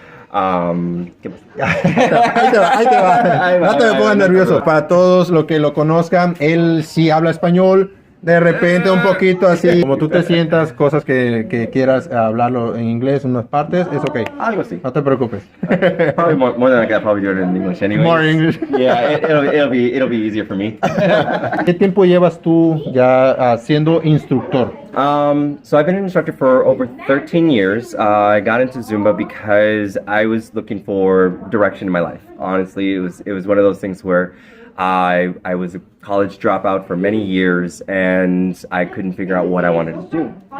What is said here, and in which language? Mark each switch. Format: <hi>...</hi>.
<es>Ahí te va. No te me pongas nervioso. Para todos los que lo conozcan, él sí habla español. De repente un poquito así, como tú te sientas, cosas que quieras hablarlo en inglés, unas partes, es ok. Algo así. No te preocupes.</es> <en>Probably more than I could probably do it in English anyway. More English. Yeah, it'll be easier for me.</en> <es>¿Qué tiempo llevas tú ya siendo instructor?</es> <en>So I've been an instructor for over 13 years. I got into Zumba because I was looking for direction in my life. Honestly, it was one of those things where I was a college dropout for many years and I couldn't figure out what I wanted to do.</en>